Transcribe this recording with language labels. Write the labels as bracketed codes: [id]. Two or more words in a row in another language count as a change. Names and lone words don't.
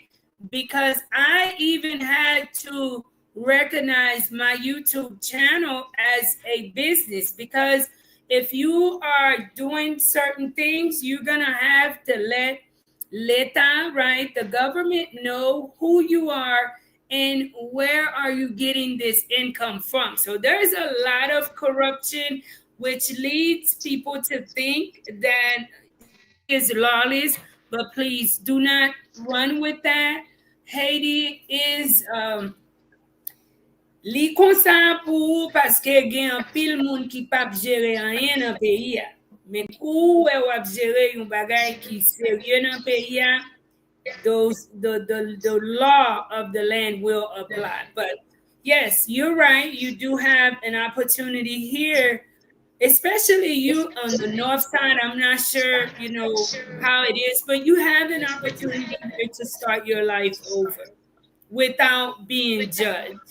[en] Because I even had to recognize my YouTube channel as a business because if you are doing certain things, you're gonna have to let l'État, right, the government know who you are and where are you getting this income from. So there's a lot of corruption which leads people to think that Haiti is lawless, but please do not run with that. [ht] Haiti is li konsa pou paske gen an pil moun ki pap jere anyen nan peyi ya. Men kou wap jere yon bagay ki serye nan peyi ya, [en] the law of the land will apply. But yes, you're right. You do have an opportunity here, especially you on the north side. I'm not sure, how it is, but you have an opportunity here to start your life over without being judged.